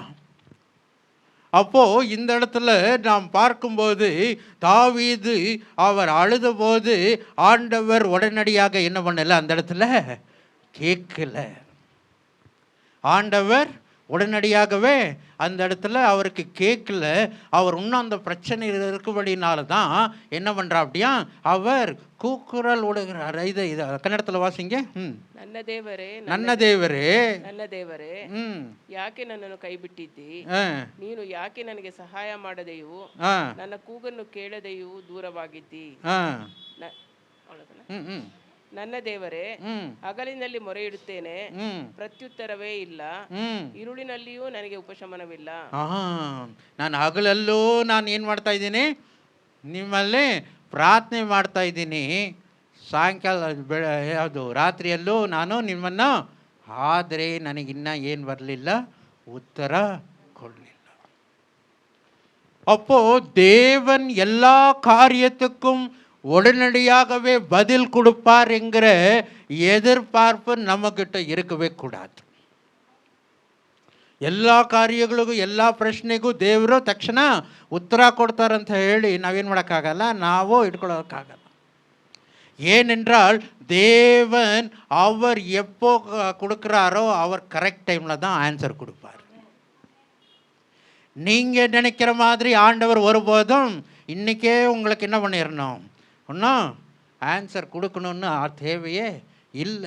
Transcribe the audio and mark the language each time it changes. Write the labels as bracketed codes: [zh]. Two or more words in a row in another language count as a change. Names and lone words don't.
[ta] அப்போ இந்த இடத்துல நாம் பார்க்கும்போது தாவீது அவர் அழுத போது ஆண்டவர் உடனடியாக என்ன பண்ணல, அந்த இடத்துல கேட்கல. ஆண்டவர் உடனடியாகவே அந்த இடத்துல அவருக்கு கேட்கல. அவர் இன்னும் அந்த பிரச்சனையில் இருக்கும்படினால தான் என்ன பண்ணுறா அப்படியா, அவர் கூக்குரல் விடுகிறார். இது கன்னடத்தில் வாசிங்க. [kn] ನನ್ನ ದೇವರೇ, ನನ್ನ ದೇವರೇ, ನನ್ನ ದೇವರೇ, ಯಾಕೆ ನನ್ನನ್ನು ಕೈ ಬಿಟ್ಟಿದ್ದಿ, ನೀನು ಯಾಕೆ ನನಗೆ ಸಹಾಯ ಮಾಡದೆಯೂ ನನ್ನ ಕೂಗನ್ನು ಕೇಳದೆಯೂ ದೂರವಾಗಿದ್ದಿ. ನನ್ನ ದೇವರೇ, ಹಗಲಿನಲ್ಲಿ ಮೊರೆ ಇಡುತ್ತೇನೆ, ಪ್ರತ್ಯುತ್ತರವೇ ಇಲ್ಲ, ಇರುಳಿನಲ್ಲಿಯೂ ನನಗೆ ಉಪಶಮನವಿಲ್ಲ. ನಾನು ಹಗಲಲ್ಲೂ ನಾನು ಏನು ಮಾಡ್ತಾ ಇದ್ದೀನಿ, ನಿಮ್ಮಲ್ಲಿ ಪ್ರಾರ್ಥನೆ ಮಾಡ್ತಾ ಇದ್ದೀನಿ, ಸಾಯಂಕಾಲ ಯಾವುದು ರಾತ್ರಿಯಲ್ಲೂ ನಾನು ನಿಮ್ಮನ್ನು, ಆದರೆ ನನಗಿನ್ನ ಏನು ಬರಲಿಲ್ಲ, ಉತ್ತರ ಕೊಡಲಿಲ್ಲ. [ta] அப்போ தேவன் எல்லா காரியத்துக்கும் உடனடியாகவே பதில் கொடுப்பார் என்கிற எதிர்பார்ப்பு நம்மக்கிட்ட இருக்கவே கூடாது. [kn] ಎಲ್ಲ ಕಾರ್ಯಗಳಿಗೂ ಎಲ್ಲ ಪ್ರಶ್ನೆಗೂ ದೇವರು ತಕ್ಷಣ ಉತ್ತರ ಕೊಡ್ತಾರಂತ ಹೇಳಿ ನಾವೇನು ಮಾಡೋಕ್ಕಾಗಲ್ಲ, ನಾವು ಇಟ್ಕೊಳ್ಳೋಕ್ಕಾಗಲ್ಲ. [ta] ஏனென்றால் தேவன் அவர் எப்போ கொடுக்குறாரோ அவர் [en] correct time-il [ta] தான் ஆன்சர் கொடுப்பார். நீங்கள் நினைக்கிற மாதிரி ஆண்டவர் ஒருபோதும் இன்றைக்கே உங்களுக்கு என்ன பண்ணிடணும், இன்னும் ஆன்சர் கொடுக்கணுன்னு தேவையே இல்லை.